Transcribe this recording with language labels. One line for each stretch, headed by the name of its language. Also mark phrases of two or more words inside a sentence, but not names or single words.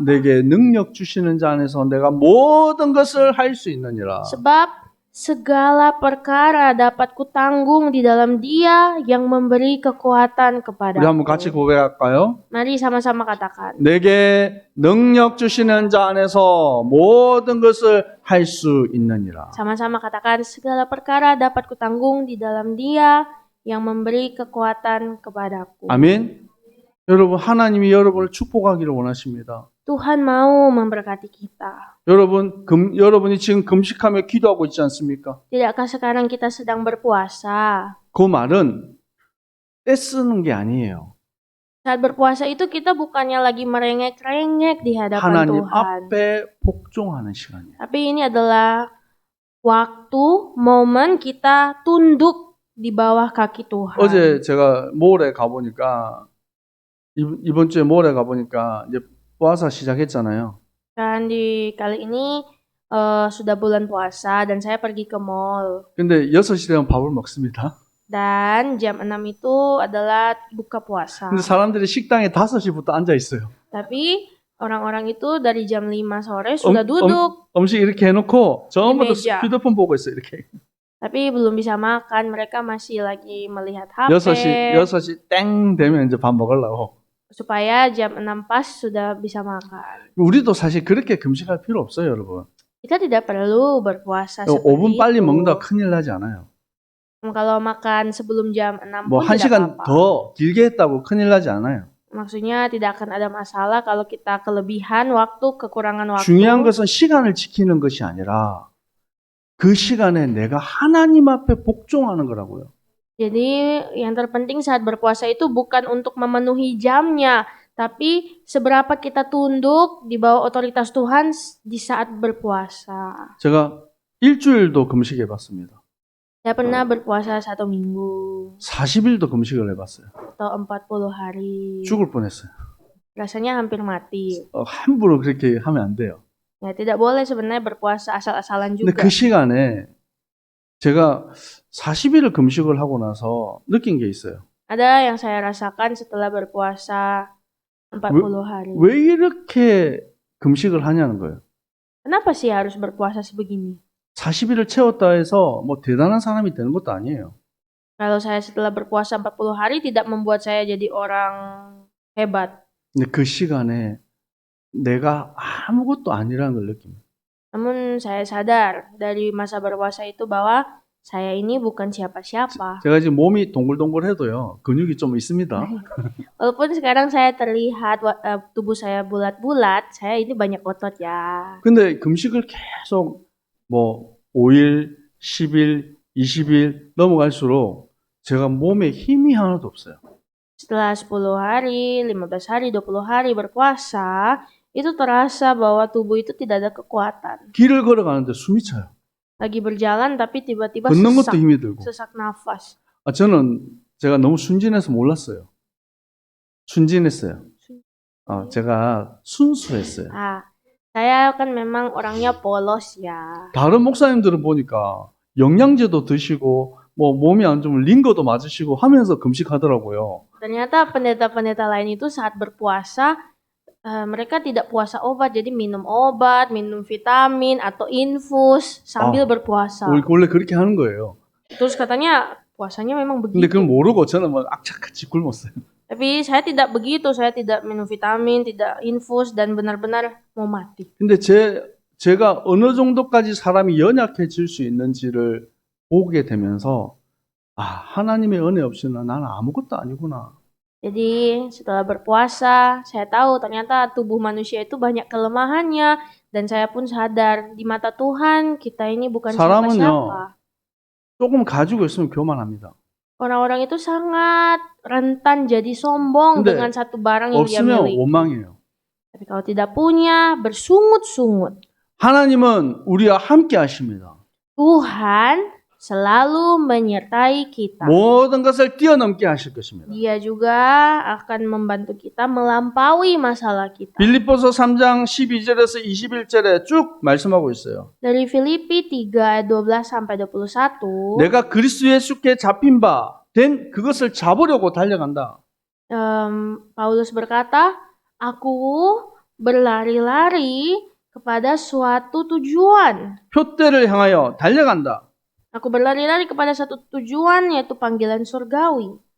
Korean: 내게 능력 주시는 자 안에서 내가 모든 것을 할 수 있느니라.
Indonesian: Sebab segala perkara dapat kutanggung di dalam Dia yang memberi kekuatan
Korean: 우리 한번 같이
Indonesian: kepadaku.
Korean: 고백할까요?
Indonesian: Mari sama-sama katakan.
Korean: 내게 능력 주시는 자 안에서 모든 것을 할 수 있느니라.
Indonesian: Sama-sama katakan, segala perkara dapat kutanggung di dalam Dia yang memberi kekuatan kepadaku.
Korean: 아멘. 여러분 하나님이 여러분을 축복하기를 원하십니다.
Indonesian: Tuhan mau memberkati kita.
Korean: 여러분이 지금 금식하며 기도하고 있지 않습니까?
Indonesian: Tidakkah sekarang kita sedang berpuasa?
Korean: 그 말은 떼쓰는 게 아니에요.
Indonesian: Saat berpuasa itu kita bukannya lagi merengek-rengek di hadapan
Korean: 하나님
Indonesian: Tuhan.
Korean: 앞에 복종하는 시간이에요.
Indonesian: Tapi ini adalah waktu, momen kita tunduk di bawah kaki Tuhan.
Korean: 어제 제가 몰에 가보니까 이번 주에 몰에 가보니까 이제 puasa 시작했잖아요.
Indonesian: Dan di kali ini sudah bulan puasa dan saya pergi ke mall.
Korean: 근데 6시 되면 밥을 먹습니다.
Indonesian: Dan jam 6 itu adalah buka puasa.
Korean: 근데 사람들이 식당에 5시부터 앉아 있어요.
Indonesian: Tapi orang-orang itu dari jam 5 sore sudah duduk.
Korean: 음식 이렇게 해놓고 전부 다
Indonesian: meja.
Korean: 휴대폰 보고 있어요. 이렇게.
Indonesian: Tapi belum bisa makan, mereka masih lagi melihat HP.
Korean: 6시 땡 되면 이제 밥 먹으려고.
Indonesian: Supaya jam 6 pas sudah bisa makan.
Korean: 우리도 사실 그렇게 금식할 필요 없어요, 여러분.
Indonesian: Kita tidak perlu berpuasa
Korean: 5분
Indonesian: seperti
Korean: 빨리
Indonesian: itu.
Korean: 먹는다 큰일 나지 않아요.
Indonesian: Kalau makan sebelum jam 6
Korean: 뭐
Indonesian: pun
Korean: 1시간
Indonesian: tidak apa-apa.
Korean: 더 길게 했다고 큰일 나지 않아요.
Indonesian: Maksudnya tidak akan ada masalah kalau kita kelebihan waktu, kekurangan waktu.
Korean: 중요한 것은 시간을 지키는 것이 아니라 그 시간에 내가 하나님 앞에 복종하는 거라고요.
Indonesian: Jadi yang terpenting saat berpuasa itu bukan untuk memenuhi jamnya, tapi seberapa kita tunduk di bawah otoritas Tuhan di saat berpuasa.
Korean: 제가 일주일도 금식해 봤습니다.
Indonesian: Saya pernah berpuasa 1 minggu
Korean: 40일도 금식을 해봤어요.
Indonesian: atau 40 hari.
Korean: 죽을 뻔했어요.
Indonesian: Rasanya hampir mati.
Korean: 함부로 그렇게 하면 안 돼요.
Indonesian: Ya, tidak boleh sebenarnya berpuasa asal-asalan
Korean: 근데
Indonesian: juga.
Korean: 그 시간에 제가 40일을 금식을 하고 나서 느낀 게 있어요.
Indonesian: Ada yang saya rasakan setelah berpuasa 40 hari.
Korean: 왜 이렇게 금식을 하냐는 거예요.
Indonesian: Kenapa sih harus berpuasa sebegini?
Korean: 40일을 채웠다 해서 뭐 대단한 사람이 되는 것도 아니에요.
Indonesian: Kalau saya setelah berpuasa 40 hari tidak membuat saya jadi orang hebat.
Korean: 근데 그 시간에 내가 아무것도 아니라는 걸 느낍니다.
Indonesian: Namun saya sadar dari masa berpuasa itu bahwa saya ini bukan siapa-siapa.
Korean: 제가 지금 몸이 동글동글해도요. 근육이 좀 있습니다.
Indonesian: Walaupun sekarang saya terlihat tubuh saya bulat-bulat, saya ini banyak otot ya.
Korean: 근데 금식을 계속 뭐 5일, 10일, 20일 넘어갈수록 제가 몸에 힘이 하나도 없어요.
Indonesian: Setelah 10 hari, 15 hari, 20 hari berpuasa, itu terasa bahwa tubuh itu tidak ada kekuatan.
Korean: 길을 걸어가는데 숨이 차요.
Indonesian: Lagi berjalan tapi tiba-tiba
Korean: 걷는 것도
Indonesian: sesak,
Korean: 힘이 들고.
Indonesian: sesak nafas.
Korean: 저는 제가 너무 순진해서 몰랐어요. 순진했어요. 제가 순수했어요.
Indonesian: Saya kan memang orangnya polos ya.
Korean: 다른 목사님들은 보니까 영양제도 드시고 뭐 몸이 안 좋으면 링거도 맞으시고 하면서 금식하더라고요.
Indonesian: Ternyata pendeta-pendeta lain itu saat berpuasa mereka tidak puasa obat, jadi minum obat, minum vitamin atau infus sambil berpuasa.
Korean: 원래 그렇게 하는 거예요.
Indonesian: Terus katanya puasanya memang
Korean: 근데
Indonesian: begitu.
Korean: 그걸 모르고 저는 막 악착같이 굶었어요.
Indonesian: Tapi saya tidak begitu, saya tidak minum vitamin, tidak infus dan benar-benar mau mati.
Korean: 근데 제가 어느 정도까지 사람이 연약해질 수 있는지를 보게 되면서 하나님의 은혜 없이는 나는 아무것도 아니구나.
Indonesian: Jadi setelah berpuasa, saya tahu ternyata tubuh manusia itu banyak kelemahannya dan saya pun sadar di mata Tuhan kita ini bukan siapa-siapa.
Korean: 조금 가지고 있으면 교만합니다.
Indonesian: Orang-orang itu sangat rentan jadi sombong dengan satu barang yang dia
Korean: 없으면
Indonesian: miliki.
Korean: 원망해요.
Indonesian: Tapi kalau tidak punya, bersungut-sungut.
Korean: 하나님은 우리와 함께 하십니다.
Indonesian: Tuhan selalu menyertai kita.
Korean: 모든 것을 뛰어넘게 하실 것입니다.
Indonesian: Dia juga akan membantu kita melampaui masalah kita.
Korean: 빌립보서 3장 12절에서 21절에 쭉 말씀하고 있어요.
Indonesian: Dari Filipi 3 ayat 12 sampai 21.
Korean: 내가 그리스도 예수께 잡힌 바 된 그것을 잡으려고 달려간다.
Indonesian: Paulus berkata, aku berlari-lari kepada suatu tujuan.
Korean: 표대를 향하여 달려간다.
Indonesian: Aku berlari-lari kepada satu tujuan yaitu panggilan surgawi.